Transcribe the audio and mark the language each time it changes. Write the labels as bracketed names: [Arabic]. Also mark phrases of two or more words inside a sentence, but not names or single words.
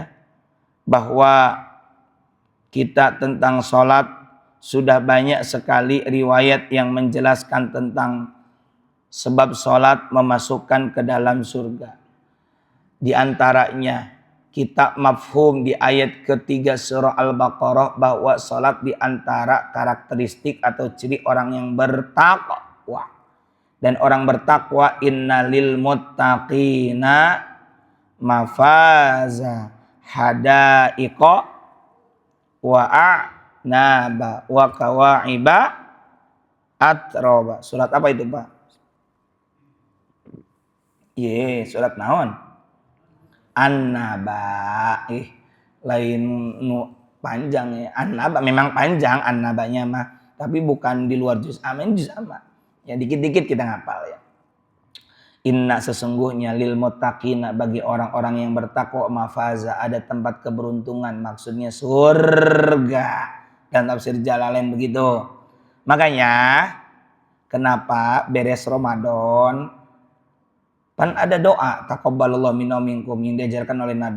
[Indonesian] Bahwa kita tentang sholat sudah banyak sekali riwayat yang menjelaskan tentang sebab sholat memasukkan ke dalam surga. Di antaranya kitab mafhum di ayat ketiga surah Al-Baqarah bahwa sholat di antara karakteristik atau ciri orang yang bertakwa. Dan orang bertakwa [Arabic] إن للمتقين مفازا حدائق وأعنابا وكواعب أترابا. [Indonesian] Surat apa itu, Pak? [Sundanese] Surat naon? An-Naba. Lain panjang ya. [Indonesian] An-Naba memang panjang an-nabanya mah, tapi bukan di luar juz amin, juz amma. Ya dikit-dikit kita ngapal ya. Inna sesungguhnya [Arabic] للمتقين [Indonesian] bagi orang-orang yang bertakwa mafaza ada tempat keberuntungan, maksudnya surga. Dan tafsir Jalalain begitu. Makanya kenapa beres Ramadan kan ada doa [Arabic] تقبل الله منا ومنكم [Indonesian] yang diajarkan oleh Nabi.